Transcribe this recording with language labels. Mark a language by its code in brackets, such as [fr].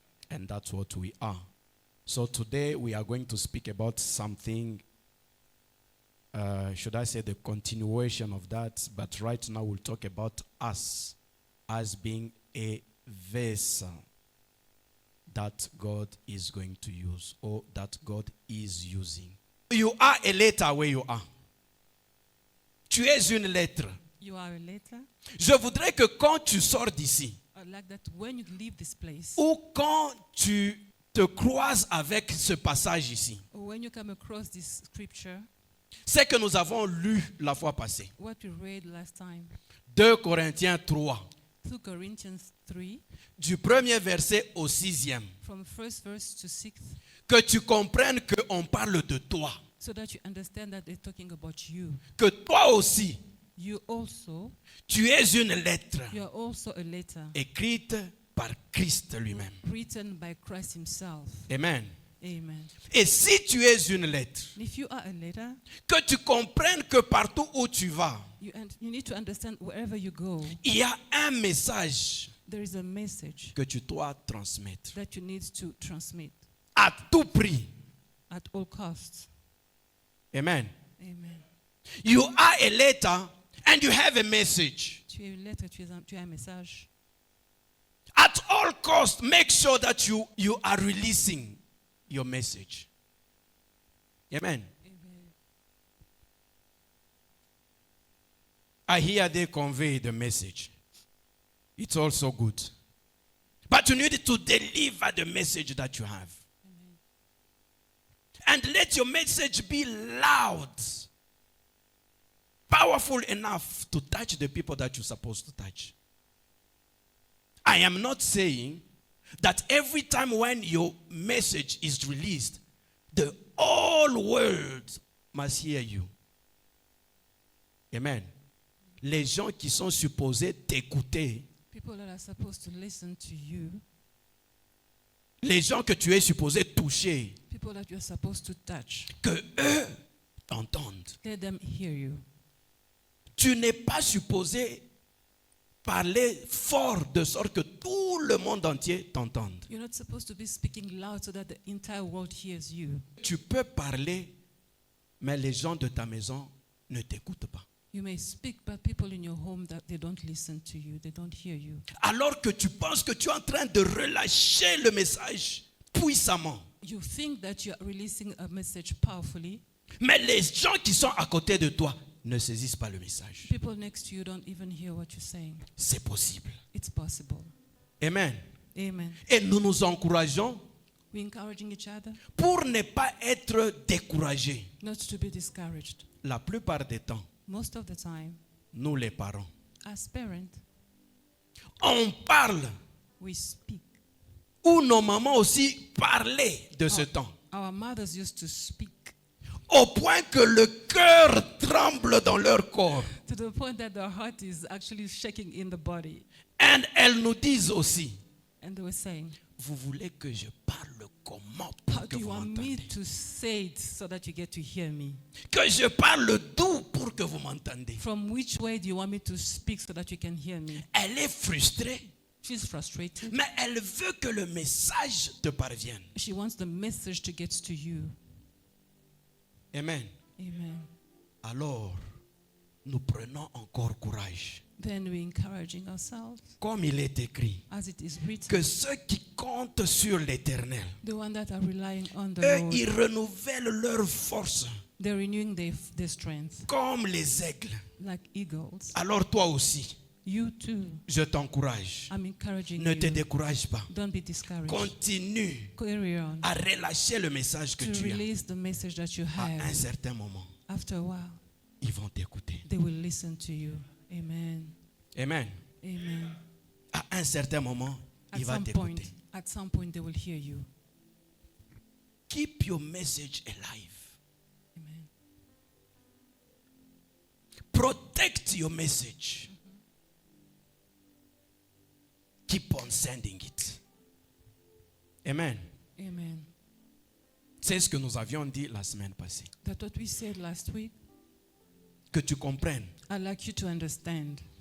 [en] And that's what we are. So today we are going to speak about something, should I say the continuation of that, but right now we'll talk about us as being a vessel that God is going to use, or that God is using. You are a letter where you are. [fr] Tu es une lettre. [en] You are a letter. [fr] Je voudrais que quand tu sors d'ici, [en] I'd like that when you leave this place, [fr] ou quand tu te croises avec ce passage ici, [en] or when you come across this scripture, [fr] c'est que nous avons lu la fois passée. [en] what we read last time, [fr] 2 Corinthiens 3, [en] 2 Corinthians 3, [fr] du premier verset au 6e. [en] from first verse to 6th, [fr] Que tu comprennes qu'on parle de toi. [en] so that you understand that they're talking about you. [fr] Que toi aussi, [en] You also, [fr] tu es une lettre [en] you are also a letter [fr] écrite par Christ lui-même. [en] written by Christ himself. [fr] Amen. [en] Amen. [fr] Et si tu es une lettre, [en] And if you are a letter, [fr] que tu comprennes que partout où tu vas, [en] you need to understand wherever you go, [fr] il y a un message [en] there is a message [fr] que tu dois transmettre [en] that you need to transmit [fr] à tout prix. [en] at all costs. [fr] Amen. [en] Amen. You are a letter and you have a message. [fr] Tu es une lettre, tu as un message. [en] At all costs, make sure that you are releasing your message. Amen. Amen. I hear they convey the message. It's also good. But you need to deliver the message that you have. Amen. And let your message be loud, powerful enough to touch the people that you're supposed to touch. I am not saying that every time when your message is released, the whole world must hear you. Amen. [fr] Les gens qui sont supposés t'écouter, [en] People that are supposed to listen to you, [fr] les gens que tu es supposé toucher, [en] people that you're supposed to touch, [fr] que eux t'entendent. [en] let them hear you. [fr] Tu n'es pas supposé parler fort de sorte que tout le monde entier t'entende. [en] You're not supposed to be speaking loud so that the entire world hears you. [fr] Tu peux parler, mais les gens de ta maison ne t'écoutent pas. [en] You may speak, but people in your home, that they don't listen to you, they don't hear you. [fr] Alors que tu penses que tu es en train de relâcher le message puissamment. [en] You think that you're releasing a message powerfully. [fr] Mais les gens qui sont à côté de toi ne saisissent pas le message. [en] People next to you don't even hear what you're saying. [fr] C'est possible. [en] It's possible. [fr] Amen. [en] Amen. [fr] Et nous nous encourageons [en] We're encouraging each other [fr] pour ne pas être découragés. [en] not to be discouraged. [fr] La plupart des temps, [en] Most of the time, [fr] nous les parents, [en] as parents, [fr] on parle, [en] we speak. [fr] ou nos mamans aussi parlaient de ce temps. [en] Our mothers used to speak [fr] Au point que le cœur tremble dans leur corps. [en] to the point that the heart is actually shaking in the body. [fr] Et elles nous disent aussi, [en] And they were saying, [fr] vous voulez que je parle comment pour [en] how [fr] que [en] do you [fr] vous [en] want me [fr] m'entendiez? [en] to say it so that you get to hear me? [fr] Que je parle d'où pour que vous m'entendiez? [en] From which way do you want me to speak so that you can hear me? [fr] Elle est frustrée, [en] She's frustrated. [fr] mais elle veut que le message te parvienne. [en] She wants the message to get to you. [fr] Amen. [en] Amen. [fr] Alors, nous prenons encore courage. [en] Then we're encouraging ourselves, [fr] Comme il est écrit, [en] as it is written, [fr] que ceux qui comptent sur l'Éternel, [en] the one that are relying on the [fr] eux, [en] Lord, [fr] ils renouvellent leur force [en] they're renewing their strength [fr] comme les aigles. [en] like eagles. [fr] Alors toi aussi, [en] You too. [fr] je t'encourage. [en] I'm encouraging [fr] Ne te [en] you. [fr] décourage pas. [en] Don't be discouraged. [fr] Continue [en] Carry on [fr] à relâcher le message que [en] to [fr] tu as [en] release the message that you [fr] à un [en] have [fr] certain moment. [en] after a while. [fr] ils vont t'écouter. [en] they will listen to you. Amen. [fr] Amen. [en] Amen. [fr] À un certain moment, il va t'écouter. [en] At some point, they will hear you. Keep your message alive. Amen. Protect your message. Keep on sending it. Amen. Amen. [fr] C'est ce que nous avions dit la semaine passée. [en] That's what we said last week. [fr] Que tu comprennes [en] I'd like you to understand.